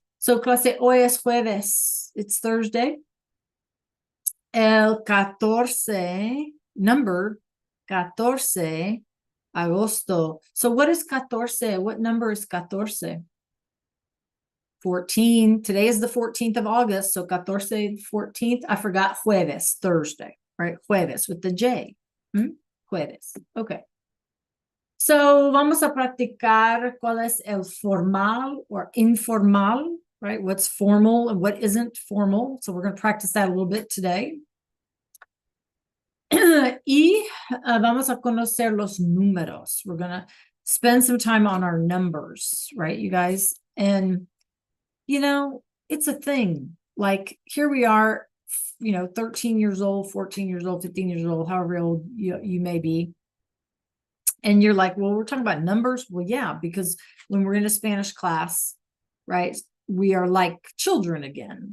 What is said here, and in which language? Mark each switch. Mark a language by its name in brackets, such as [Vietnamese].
[Spanish] So clase hoy es jueves. [English] It's Thursday. [Spanish] El 14, [English] number 14 [Spanish] agosto. [English] So what is 14? What number is 14? 14. Today is the 14th of August. So 14, 14th. I forgot jueves, Thursday, right? Jueves with the J. Jueves. Okay. [Spanish] So vamos a practicar cuál es el formal or informal, right? [English] What's formal and what isn't formal. So we're going to practice that a little bit today. [Spanish] Y vamos a conocer los números. [English] We're going to spend some time on our numbers, right, you guys? And, it's a thing. Like here we are, 13 years old, 14 years old, 15 years old, however old you may be. And you're like, well, we're talking about numbers. Well, yeah, because when we're in a Spanish class, right, we are like children again.